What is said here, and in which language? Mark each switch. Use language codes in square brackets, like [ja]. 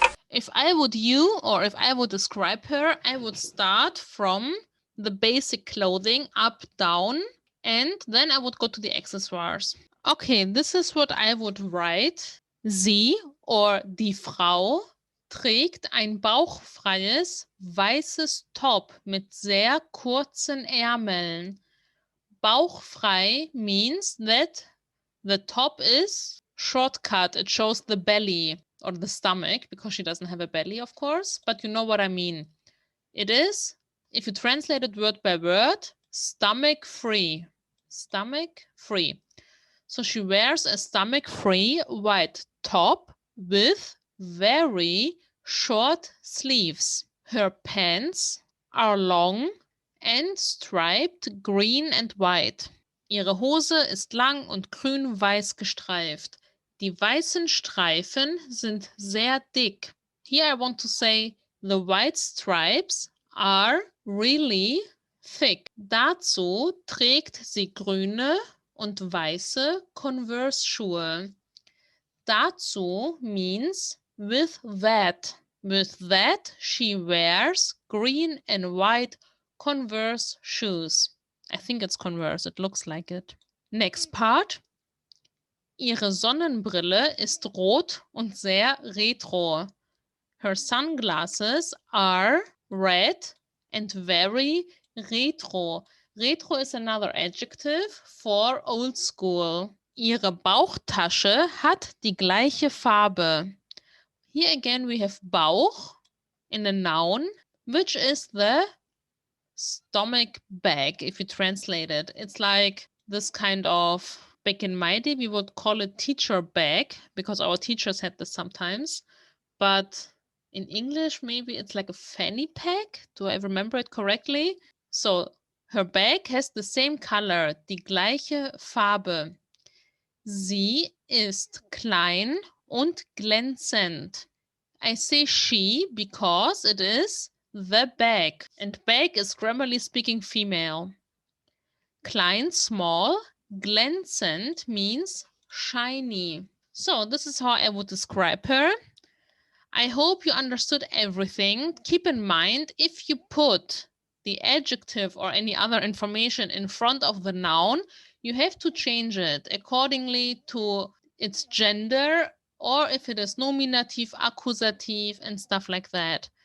[en] If I would if I would describe her, I would start from the basic clothing up, down, and then I would go to the accessoires. Okay, this is what I would write. [de] Sie or die Frau trägt ein bauchfreies weißes Top mit sehr kurzen Ärmeln. [en] Bauchfrei means that the top is shortcut. It shows the belly or the stomach because she doesn't have a belly, of course, but you know what I mean. It is, if you translate it word by word, stomach free. Stomach free. So she wears a stomach free white top with very short sleeves. Her pants are long and striped green and white. [de] Ihre Hose ist lang und grün-weiß gestreift. Die weißen Streifen sind sehr dick. [en] Here I want to say the white stripes are really thick. [de] Dazu trägt sie grüne und weiße Converse-Schuhe. [en] Dazu means with that. With that, she wears green and white Converse shoes. I think it's Converse, it looks like it. Next part. [de] Ihre Sonnenbrille ist rot und sehr retro. [en] Her sunglasses are red and very retro. Retro is another adjective for old school. [de] Ihre Bauchtasche hat die gleiche Farbe. [en] Here again we have Bauch in a noun, which is the stomach bag, if you translate it. It's like this kind of, back in my day, we would call it teacher bag because our teachers had this sometimes. But in English, maybe it's like a fanny pack. Do I remember it correctly? So her bag has the same color, [de] die gleiche Farbe. Sie ist klein und glänzend. [en] I say she because it is the bag. And bag is grammarly speaking female. Klein, small. Glänzend means shiny. So this is how I would describe her. I hope you understood everything. Keep in mind, if you put the adjective or any other information in front of the noun, you have to change it accordingly to its gender or if it is nominative, accusative, and stuff like that.